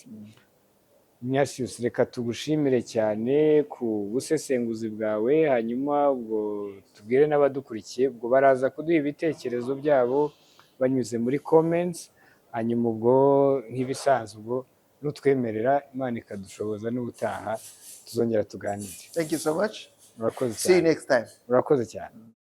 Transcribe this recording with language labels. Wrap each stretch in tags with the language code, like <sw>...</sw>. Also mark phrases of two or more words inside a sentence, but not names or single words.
<rw>Ignatius, reka tugushimire cyane ku busesenguzi bwawe, hanyuma ubwo tubwire n'abadukurikiye, ubwo baraza kuduha ibitekerezo byabo banyuze muri comments, hanyuma ubwo nk'ibisanzwe ubwo nutwemerera Imana ikadushoboza n'ubutaha tuzongera tuganire.</rw> <en>Thank you so much.</en> <rw>Urakoze cyane.</rw> <en>See you next time.</en> <rw>Urakoze cyane.</rw>